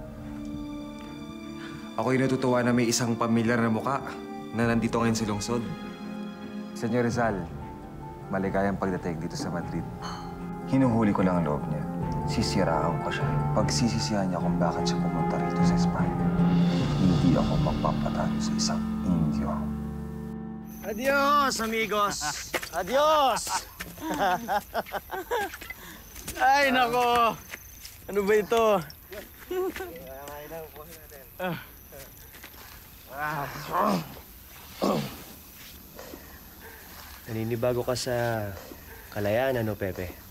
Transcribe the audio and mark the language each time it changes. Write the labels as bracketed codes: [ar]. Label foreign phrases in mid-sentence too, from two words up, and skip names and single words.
[tl] Ako'y natutuwa na may isang pamilyar na muka na nandito ngayon sa lungsod. Senyor Rizal, maligayang pagdating dito sa Madrid. Hinuhuli ko lang ang loob niya. Sisiraan ko siya. Pagsisisihan niya kung bakit siya pumunta rito sa Espanya. Hindi ako magpapatalo sa isang Indio. [es] Adios, amigos! Adios! [tl] Ay, nako! Ano ba ito? Naninibago ka sa kalayaan, ano, Pepe?